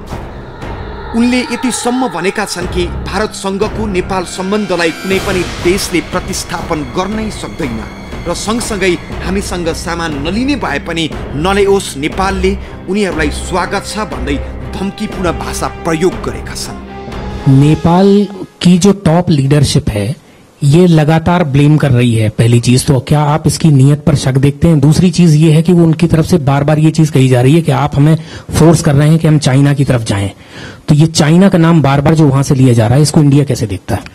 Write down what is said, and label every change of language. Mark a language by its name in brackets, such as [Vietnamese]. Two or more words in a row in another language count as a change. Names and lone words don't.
[Nepali] उनले यतिसम्म भनेका छन् कि भारतसँगको नेपाल सम्बन्धलाई कुनै पनि देशले प्रतिस्थापन गर्नै सक्दैन र सँगसँगै हामीसँग सामान नलिने भए पनि नल्याओस्, नेपालले उनीहरूलाई स्वागत छ भन्दै धम्कीपूर्ण भाषा प्रयोग गरेका छन्। [Hindi] नेपाल की जो [English] top leadership [Hindi] है ये लगातार ब्लेम कर रही है। पहली चीज तो क्या आप इसकी नीयत पर शक देखते हैं? दूसरी चीज ये है कि वो उनकी तरफ से बार बार ये चीज कही जा रही है कि आप हमें फोर्स कर रहे हैं कि हम चाइना की तरफ जाएं। तो ये चाइना का नाम बार बार जो वहां से लिया जा रहा है, इसको इंडिया कैसे देखता है?